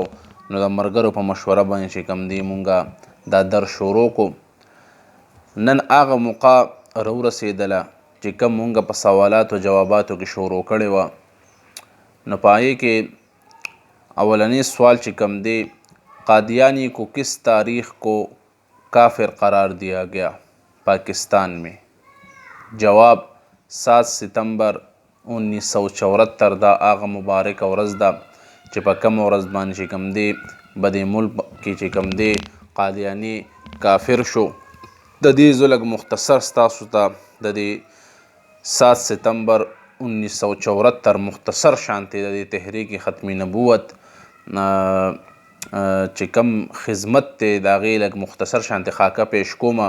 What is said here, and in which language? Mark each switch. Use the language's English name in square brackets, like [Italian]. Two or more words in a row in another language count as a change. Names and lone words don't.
[Pashto] نو د ملګرو په مشوره باندې چې کوم دی مونږه دا درس شروع کو. نن هغه موقع راورسېدله چې کوم مونږه په سوالاتو جواباتو کې شروع کړې وه. نو په هغې کې اولنی سوال چې کوم دی [Urdu] قادیانی کو کس تاریخ کو کافر قرار دیا گیا پاکستان میں؟ [Pashto] جواب 7 ستمبر 1974 دا هغه مبارک ورځ ده چې په کوم ورځ باندې چې کوم دی په دې ملک کې چې کوم دی قادیانی کافر شو. د دې زه لږ مختصر ستاسو ته د دې 7 ستمبر 1974 مختصر شانتې د دې تحریک ختم نبوت چې کوم خدمت دی د هغې لږ مختصر شانتې خاکه پیش کومه.